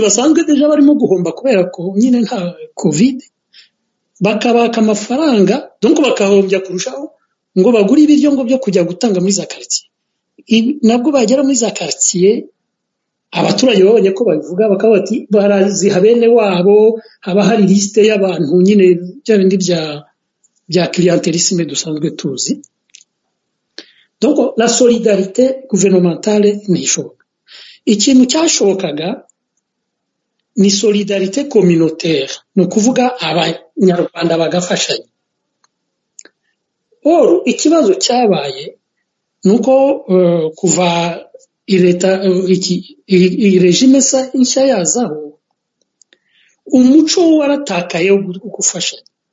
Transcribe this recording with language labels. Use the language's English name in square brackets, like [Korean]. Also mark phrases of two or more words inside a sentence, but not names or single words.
[Kinyarwanda] basanzwe deja barimo guhomba kubera ko nyine nta covid bakabaka amafaranga donc bakahombya kurushaho ngo bagura ibiryo ngo byo kujya gutanga muri za quartier nabwo bagera muri za quartier abaturage babonye ko babivuga bakaba bati baraziha bene wabo haba hari liste y'abantu nyine bya bindi bya clientélisme dusanzwe tuzi donc [French] la solidarité gouvernementale [Kinyarwanda] nishoboka ikintu cyashobokaga ni [French] solidarité communautaire [Kinyarwanda] no kuvuga nyarwanda bagafashanya. Ikibazo cyabaye nuko kuva leta regime nshya yazaho umuco waratakaye wo gufashanya.